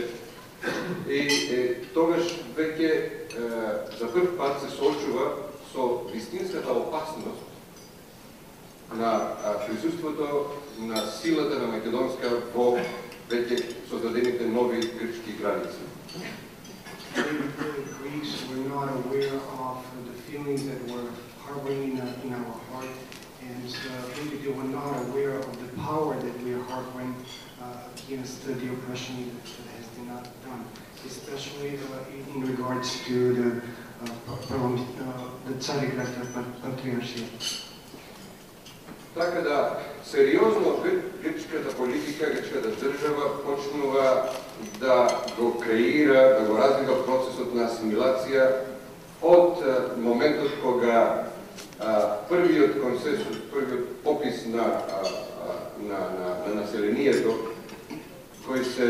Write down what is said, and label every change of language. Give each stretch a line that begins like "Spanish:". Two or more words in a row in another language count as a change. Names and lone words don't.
Macedonian: И тогаш веќе за прв пат се соочува со вистинската опасност на присуството на силата на македонска во веќе создадените нови грчки граници.
English: The Greeks were not aware of the feelings that were harboring in our heart, and maybe they were not aware of the power that we are harboring against the oppression that has been done, especially in regards to the Tsarigrad Patriarchate.
Macedonian: Така да, сериозно грчката политика, грчката држава почнува да го креира, да го развива процесот на асимилација од моментот кога првиот консенсус, првиот попис на населението, кој се